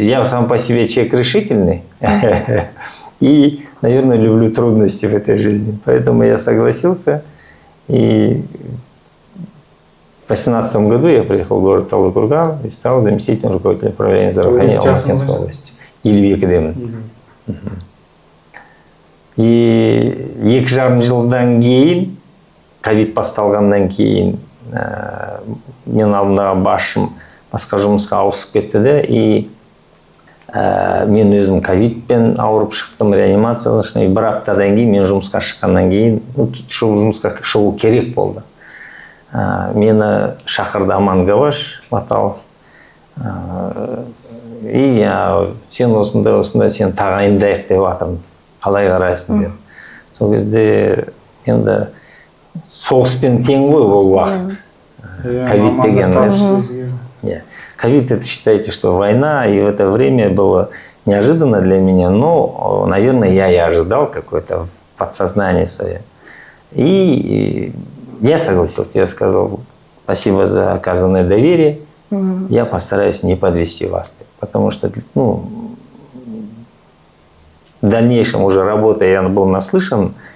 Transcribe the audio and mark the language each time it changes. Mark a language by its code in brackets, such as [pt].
[ru] Я сам по себе человек решительный. И, наверное, люблю трудности в этой жизни. Поэтому я согласился. И в 2018 году я приехал в город Талдыкурган и стал заместителем руководителя управления здравоохранения Алматинской области. [kk] Илбек. И 2,5 жылдан кейін, ковид басталғаннан кейін, мен алдымдағы басшым басқа жұмысқа ауысып кетті де, и мен өзім ковидпен ауырып шықтым, реанимациядан. И 1 аптадан кейін мен жұмысқа шыққаннан кейін, жұмысқа шығу керек болды. Мені шақырды Аман Гаваш Маталов. И сен осындай сен тағайындайық деп жатырмыз. Қалай қарайсың деді. Сол кезде енді соғыспен тең ғой ол уақыт. Ковид деген. [ru] Ковид, это считайте, что война, и в это время было неожиданно для меня, но, наверное, я и ожидал какое-то в подсознании свое. И я согласился, я сказал, спасибо за оказанное доверие, я постараюсь не подвести вас, потому что, в дальнейшем уже работая, я был наслышан